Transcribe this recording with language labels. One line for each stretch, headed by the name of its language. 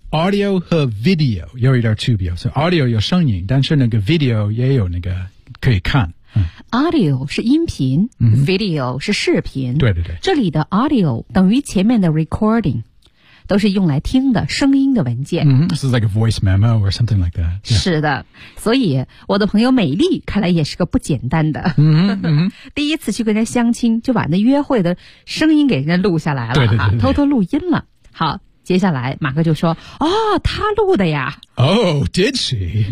Chinese: Audio 和 video 有一点区别，所以 audio 有声音，但是那个 video 也有那个可以看。 Audio 是音频、 mm-hmm. ，video 是视频。对对对，这里的 audio 等于前面的 recording。都是用来听的声音的文件。
English: This is like a voice memo or something like that.、Yeah.
Chinese: 是的，所以我的朋友美丽看来也是个不简单的。第一次去跟人家相亲，就把那约会的声音给人家录下来了，对对对对对，偷偷录音了。好，接下来马克就说：“哦，他录的呀。”
English: Oh, did she?